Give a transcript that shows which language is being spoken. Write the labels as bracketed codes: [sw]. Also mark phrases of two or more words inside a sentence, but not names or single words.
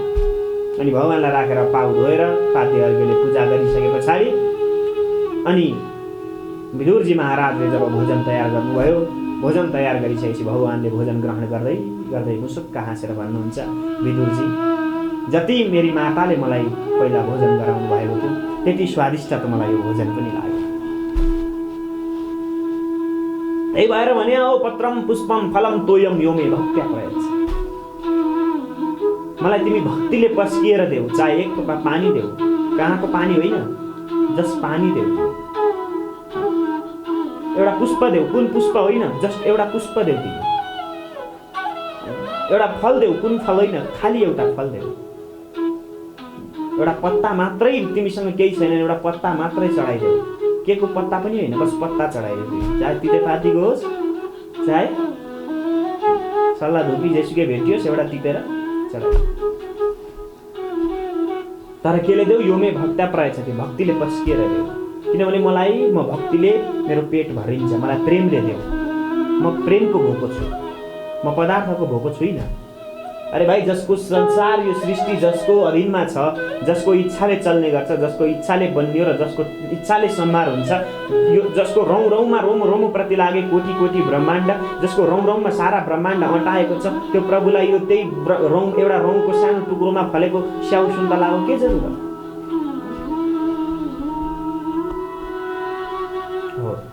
[ne] अनि भगवानलाई राखेर पाउ धोएर पाते अर्घ्यले पूजा गरिसके पछाडि अनि विदुरजी महाराजले जब भोजन तयार गर्नुभयो, भोजन तयार गरिसकेपछि भगवानले भोजन ग्रहण गर्दै गर्दै मुसुक्क हाँसेर भन्नुहुन्छ, विदुरजी, जति मेरी माताले मलाई पहिला भोजन गराउनु भएको थियो त्यति स्वादिष्ट त मलाई यो भोजन पनि लाग्यो। त्यही भएर भने [sa] औ पत्रम पुष्पम फलम तोयम यो मे भक्त्या प्रयच्छ। [ne] मलाई तिमी भक्तिले पस्किएर देऊ, चाहे एक टोपा पानी देऊ, कहाँको पानी होइन, जस्ट पानी देऊ, एउटा पुष्प देऊ, कुन पुष्प होइन, जस्ट एउटा पुष्प देऊ, तिमी एउटा फल देऊ, कुन फल होइन, खाली एउटा फल देऊ, एउटा पत्ता मात्रै, तिमीसँग केही छैन, एउटा पत्ता मात्रै चढाइदेऊ, के को पत्ता पनि होइन, बस पत्ता चढाइदेऊ, चाहे तितेपातीको होस्, चाहे सल्लाह धुपी जेसुकै भेटियोस्, एउटा टिपेर चढाइदेऊ। तर केले देऊ, [sa] यो मे भक्त्या प्रयच्छ, [ne] भक्तिले पस्किएर देऊ, किनभने मलाई म भक्तिले मेरो पेट भरिन्छ, मलाई प्रेमले देऊ, म प्रेमको भोको छु, म पदार्थको भोको छुइनँ। अरे भाइ, जसको संसार यो सृष्टि जसको अधीनमा छ, जसको इच्छाले चल्ने गर्छ, जसको इच्छाले बन्यो र जसको इच्छाले संहार हुन्छ, यो जसको रौँ रौँमा रोम प्रति लागे कोटी कोटी ब्रह्माण्ड, जसको रौँ रौँमा सारा ब्रह्माण्ड अँटाएको छ, त्यो प्रभुलाई यो त्यही एउटा रौँको सानो टुक्रोमा फलेको स्याउ सुन्तलाको के जरुरत हो?